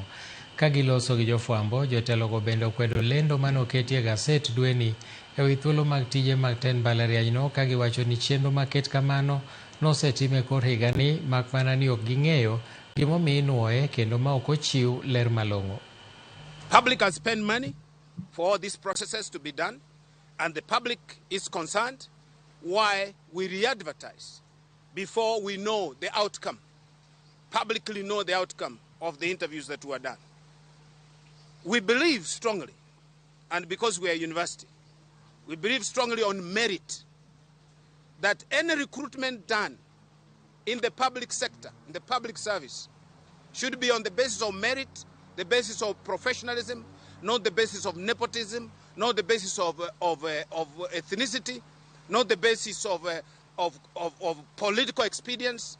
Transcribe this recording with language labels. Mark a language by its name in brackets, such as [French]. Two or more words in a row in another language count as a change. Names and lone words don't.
[Luo (Kenya and Tanzania)] Ka giloso gi jofwambo, jotelogo bende okwedo lendo manoketi e gaset dweni e wi thuolo mag tije mag tend mbalarianyno, ka giwacho ni chenro maket kamano nosetime kor higani, mak mana ni ok ging'eyo gimomiyo inuoye kendo ma ok ochiw ler malong'o. [English] Public has spent money for all these processes to be done, and the public is concerned why we re-advertise before we know the outcome, publicly know the outcome of the interviews that were done. We believe strongly, and because we are a university, we believe strongly on merit, that any recruitment done in the public sector, in the public service, should be on the basis of merit, the basis of professionalism, not the basis of nepotism, not the basis of ethnicity, not the basis of political expedience.